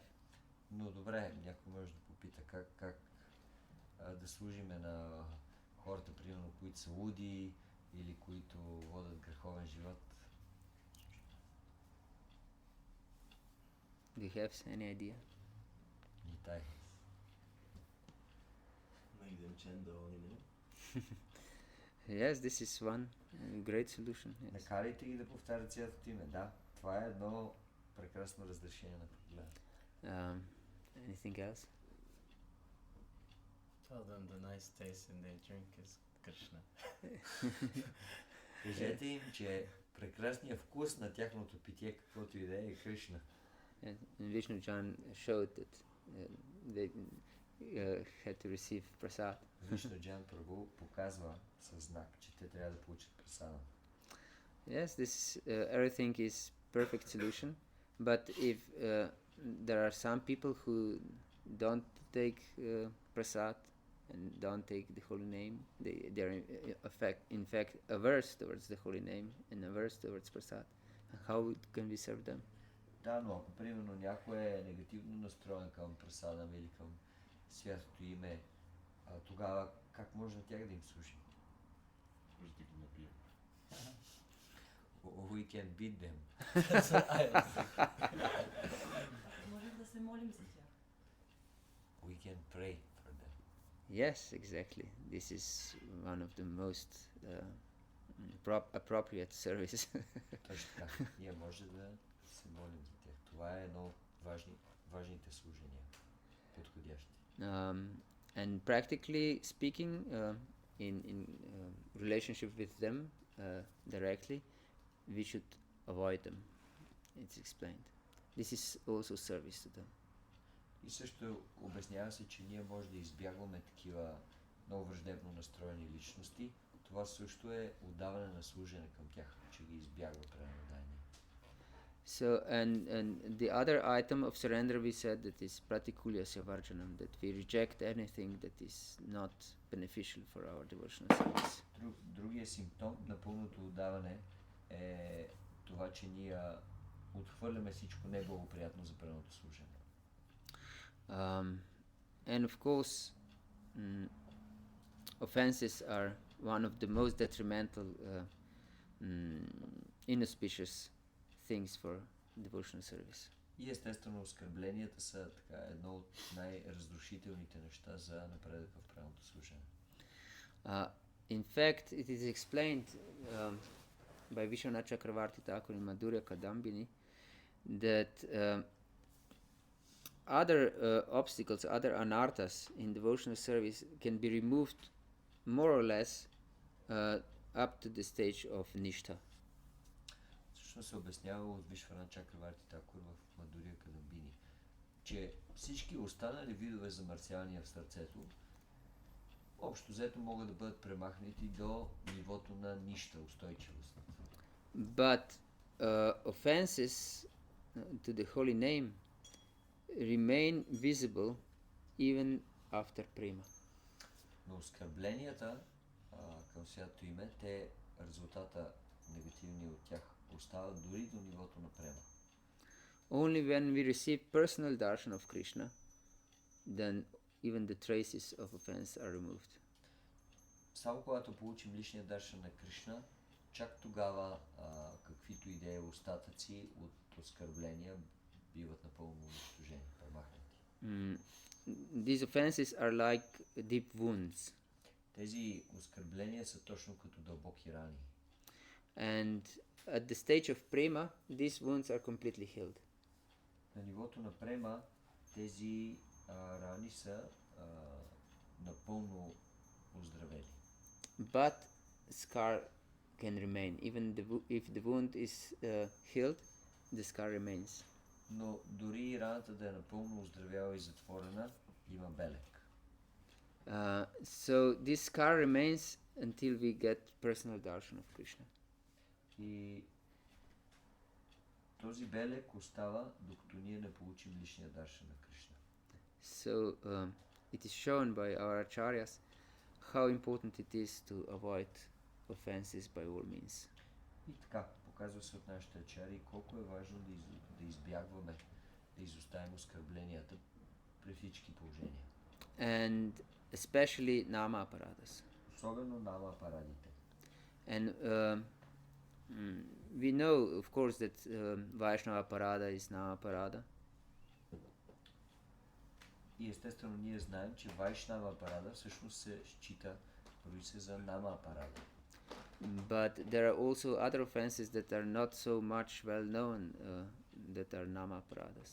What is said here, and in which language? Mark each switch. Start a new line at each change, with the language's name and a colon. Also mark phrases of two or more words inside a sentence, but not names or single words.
Bulgarian: Но добре, някой може да попита как да служиме на хората, примерно, които са луди или които водят греховен живот.
English: Do you have any idea? Нитай. Make them chant the holy name. Yes, this is one great solution. Yes.
Bulgarian: Накарайте ги да повтарят цялото име. Да, това е едно прекрасно разрешение на проблема.
English: Anything else? Tell them the nice taste in their drink is Krishna.
Bulgarian: Кажете им, че прекрасният вкус на тяхното питие, каквото и да е Кришна.
English: And Vishnu Jan showed that they had to receive prasad.
Bulgarian: Вишну Джан Прабhu показва със знак, че те трябва да получат прасада.
English: Yes, this everything is perfect solution, but if there are some people who don't take prasad and don't take the holy name, they are in fact averse towards the holy name and averse towards prasad. How can we serve them?
Bulgarian: Да, но ако примерно някой е негативно настроен към прасада или към святото име, тогава как може на тях да им служи? Може да ги набием.
English: We can beat them.
Bulgarian: Може да се молим за тях.
English: We can pray for them. Yes, exactly. This is one of the most appropriate services.
Bulgarian: Точно така. Ние може да се молим за тях. Това е едно от важните служения. Подходящи.
English: And practically speaking, in relationship with them directly, we should avoid them. It's explained. This is also service to them.
Bulgarian: И също обяснява се, че ние може да избягваме такива много враждебно настроени личности. Това също е отдаване на служене към тях, че ги избягва пренадаяние.
English: So, and the other item of surrender we said that is
Sanskrit: प्रातिकूल्य सवर्जनम्,
English: that we reject anything that is not beneficial for our devotional service.
Bulgarian: Другия симптом на пълното отдаване е това, че ние отхвърляме всичко неблагоприятно за преното служене.
English: And of course, offenses are one of the most detrimental, inauspicious things for devotional service.
Bulgarian: И естествено оскърбленията са така едно от най-разрушителните неща за напредък в правилното служение.
English: In fact, it is explained by Vishwanath Chakravarti Thakur in Madhurya Kadambini that other obstacles, other anarthas in devotional service can be removed more or less up to the stage of nishtha.
Bulgarian: Всъщност се обяснява от Вишванат Чакраварти Такур в Мадурия Кадамбини, че всички останали видове замърсявания в сърцето общо взето могат да бъдат премахнати до нивото на нища, устойчивост.
English: But offenses to the holy name remain visible even after prema.
Bulgarian: Но оскърбленията към святото име, те резултата негативни от тях остават дори до нивото на према.
English: Only when we receive personal darshan of Krishna, then even the traces of offense are removed.
Bulgarian: Само когато получим личния даршан на Кришна, чак тогава каквито идеи остатъци от оскърбления биват напълно унищожени, премахнати.
English: These offenses are like deep wounds.
Bulgarian: Тези оскърбления са точно като дълбоки рани.
English: And at the stage of prema, these wounds are completely healed.
Bulgarian: На нивото на према тези рани са напълно оздравени.
English: But scar can remain. Even if the wound is healed, the scar remains.
Bulgarian: Но дори раната да е напълно оздравяла и затворена, има белег.
English: So this scar remains until we get personal darshan of Krishna.
Bulgarian: И този белег остава, докато ние не получим личния даршан на Кришна.
English: So it is shown by our acharyas how important it is to avoid offenses by all means.
Bulgarian: И така, показва се от нашите ачари колко е важно да избягваме, да изоставим оскърбленията при всички положения.
English: And especially nama aparadas.
Bulgarian: Особено нама апарадите.
English: And we know, of course, that Vaishnava parada is nama parada.
Bulgarian: И естествено ние знаем, че Вайшнава апарада всъщност се счита, брои се за нама апарада.
English: But there are also other offenses that are not so much well known that are nama paradas.